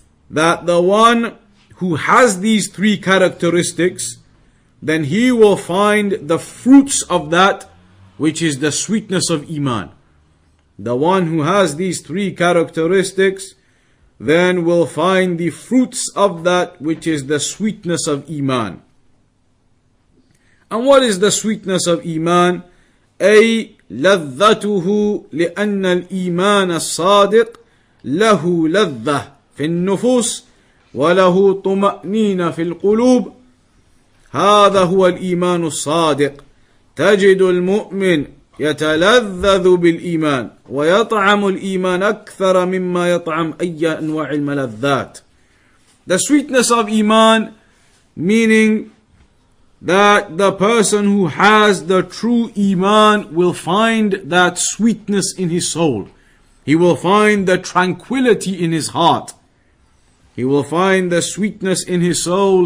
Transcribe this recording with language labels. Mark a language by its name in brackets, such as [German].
[English] That the one who has these three characteristics, then he will find the fruits of that which is the sweetness of Iman. The one who has these three characteristics then will find the fruits of that which is the sweetness of Iman. And what is the sweetness of Iman? [Arabic] أي لذته لأن الإيمان الصادق له لذة في النفوس وله طمأنينة في القلوب. هذا هو الإيمان الصادق. تجد المؤمن يتلذذ بالإيمان ويطعم الإيمان أكثر مما يطعم أي أنواع الملذات. [English] The sweetness of Iman, meaning that the person who has the true Iman will find that sweetness in his soul. He will find the tranquility in his heart. He will find the sweetness in his soul.